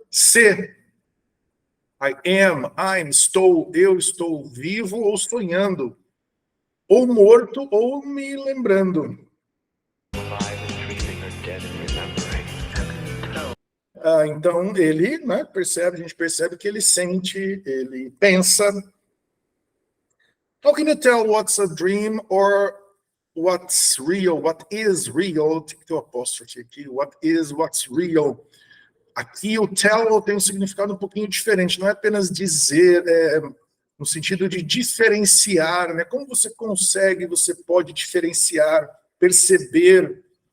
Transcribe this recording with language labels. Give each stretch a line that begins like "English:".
Portuguese: Se,
English: I am, I'm,
Portuguese: estou, eu estou vivo ou sonhando, ou morto ou me lembrando. Então ele, né, percebe, a gente percebe que ele sente, ele pensa.
English: How can you tell what's a dream or what's real? What is real?
Portuguese: Tem que ter um apóstrofe aqui.
English: What's real?
Portuguese: Aqui o tell tem um significado um pouquinho diferente. Não é apenas dizer, no sentido de diferenciar, né? Como você consegue, você pode diferenciar, perceber.